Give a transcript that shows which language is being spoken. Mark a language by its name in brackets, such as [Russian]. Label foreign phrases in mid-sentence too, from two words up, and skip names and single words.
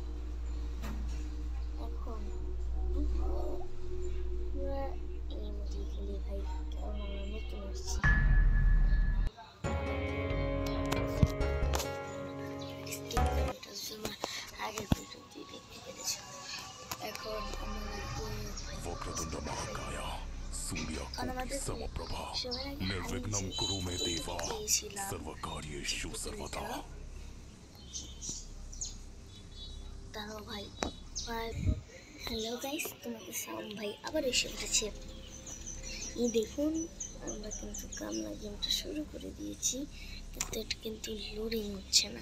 [Bangla] এখন আমরা এমডি খেলি ভাই, কারণ আমরা নতুন আসছি। আগের ভিডিওটি দেখতে পেরেছি। এখন [Sanskrit] निर्विघ्नं कुरु मे देवा सर्वकार्येषु सर्वदा। [Bangla] দাঁড়াও ভাই। [English] Hello guys, [Bangla] তোমাদের সাউন্ড ভাই আবার এসে পড়েছে। এই দেখুন আমরা কিন্তু কামনা গেমটা শুরু করে দিয়েছি, কিন্তু এটা কিন্তু লোডিং হচ্ছে না।